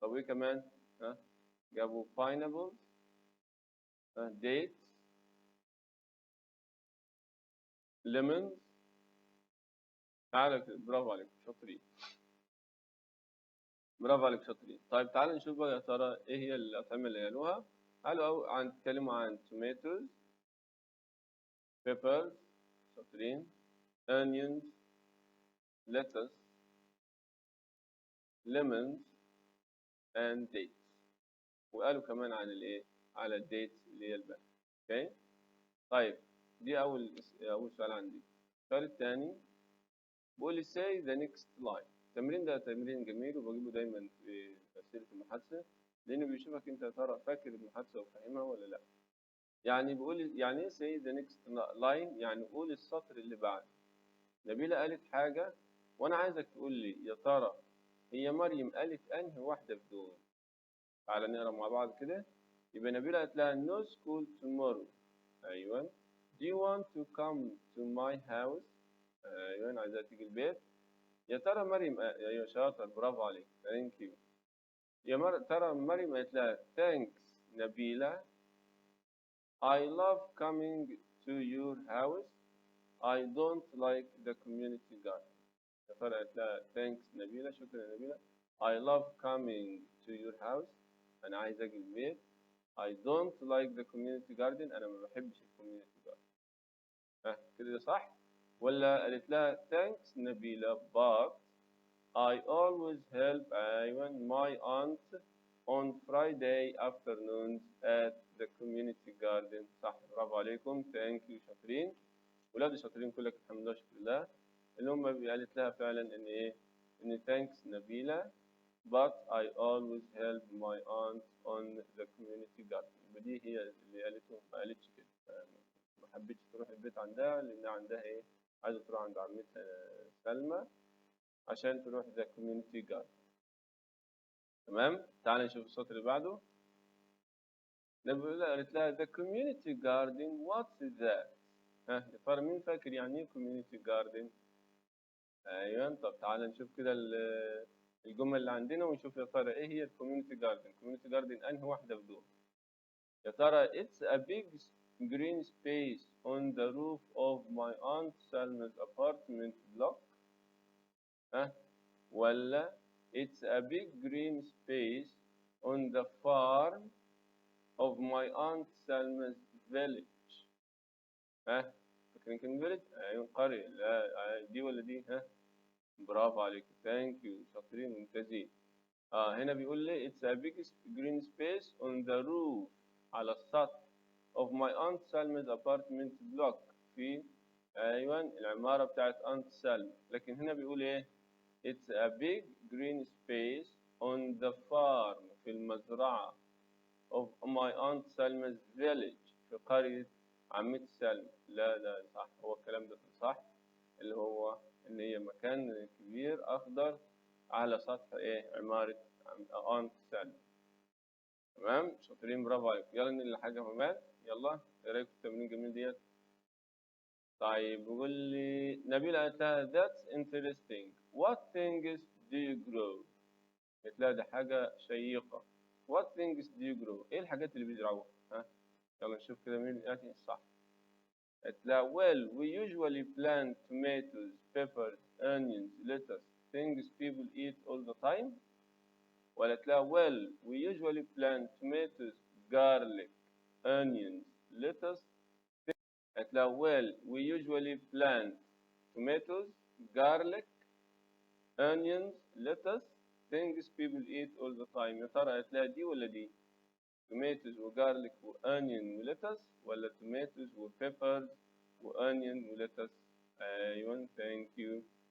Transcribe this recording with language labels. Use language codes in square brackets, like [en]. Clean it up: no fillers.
[ar] طب ايه كمان؟ جابوا pineapples، dates، lemons. تعالى برافو عليك شاطرين. برافو عليك شاطرين. طيب تعالى نشوف بقى يا ترى ايه هي الأطعمة اللي قالوها. قالوا نتكلموا عن [en] tomatoes، peppers [ar] شاطرين، [en] onions، lettuce، lemons and dates. [ar] وقالوا كمان عن الايه؟ على الديتس اللي هي البلد. اوكي؟ طيب دي أول سؤال عندي. السؤال الثاني بيقول لي [en] say the next line. [ar] التمرين ده تمرين جميل وبجيبه دايما في أسئلة المحادثة لأنه بيشوفك أنت يا ترى فاكر المحادثة وفاهمها ولا لأ. يعني بيقول لي يعني إيه [en] say the next line؟ [ar] يعني قول السطر اللي بعد. نبيلة قالت حاجة وأنا عايزك تقول لي يا ترى هي مريم قالت أنهي واحدة في دول؟ تعالى نقرا مع بعض كده. يبقى نبيلة قالت لها [en] no school tomorrow. [ar] أيوه. [en] do you want to come to my house؟ [ar] أيوه عايزاها تيجي البيت. يا ترى مريم أيوه شاطر برافو عليك [en] thank you. [ar] ترى مريم قالت لها [en] thanks Nabila I love coming to your house I don't like the community garden. [ar] يا ترى قالت لها thanks نبيلة شكرا نبيلة [en] I love coming to your house [ar] أنا عايز أجي البيت [en] I don't like the community garden [ar] أنا ما بحبش الكوميونتي جاردن. كده صح؟ ولا قالت لها [en] thanks Nabila but I always help أيوة my aunt on Friday afternoons at the community garden. [ar] صح برافو عليكم [en] thank you [ar] شاطرين. ولاد شاطرين كلك الحمد لله شكر الله. اللي هم قالت لها فعلا إن إيه؟ إن [en] thanks Nabila but I always help my aunt on the community garden. [ar] دي هي اللي قالته ما قالتش كده. ما حبيتش تروح البيت عندها لأن عندها إيه؟ عايزة تروح عند عمتها سلمى عشان تروح the community garden. تمام؟ تعال نشوف السطر اللي بعده. نبيلة قالت لها [en] the community garden what's that؟ [ar] يا ترى مين فاكر يعني إيه community garden؟ أيوه طب تعال نشوف كده الجمل اللي عندنا ونشوف يا ترى ايه هي الكوميونتي جاردن. الكوميونتي جاردن انهي واحده في دول؟ يا ترى [en] it's a big green space on the roof of my aunt Salma's apartment block ولا it's a big green space on the farm of my aunt Salma's village. [ar] فاكرين كلمة village؟ ايوه قرية. لا دي ولا دي؟ برافو عليك ثانك يو شاطرين ممتازين. [en] هنا بيقول لي it's a big green space on the roof [ar] على السطح [en] of my aunt Salma's apartment block [ar] في ايوه العمارة بتاعت [en] aunt Salma. [ar] لكن هنا بيقول ايه [en] it's a big green space on the farm [ar] في المزرعة [en] of my aunt Salma's village [ar] في قرية عمتي سلمى. لا صح هو الكلام ده صح اللي هو ان هي مكان كبير اخضر على سطح ايه عمارة aunt سلمى. تمام شاطرين برافو عليكم. يلا ننقل لحاجة كمان. يلا ايه رايكم في التمرين الجميل ديت؟ طيب بيقول لي نبيلة قالت لها [en] that's interesting what things do you grow؟ [ar] قالت لها ده حاجة شيقة. [en] what things do you grow؟ [ar] ايه الحاجات اللي بيزرعوها؟ يلا نشوف كده مين يأتي الصح. قالت لها [en] well we usually plant tomatoes peppers onions lettuce things people eat all the time. [ar] وقالت لها [en] well we usually plant tomatoes garlic onions lettuce. قالت لها well we usually plant tomatoes garlic onions lettuce things people eat all the time. [ar] يا ترى قالت لها دي ولا دي؟ توماتوز وجارليك وانيون وليتس، ولا توماتوز وبيبرز وانيون وليتس؟ ايوه [en] Thank you.